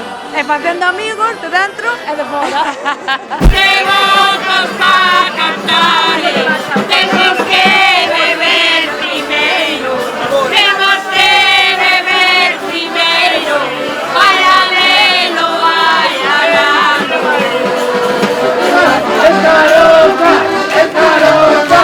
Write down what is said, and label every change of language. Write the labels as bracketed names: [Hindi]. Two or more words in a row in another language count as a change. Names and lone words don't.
[Galician] E facendo amigos de dentro e de fora. Temos para cantar, temos que beber primeiro, temos que beber primeiro, vai alelo, vai alalo. [Spanish] ¡Es carota! ¡Es carota!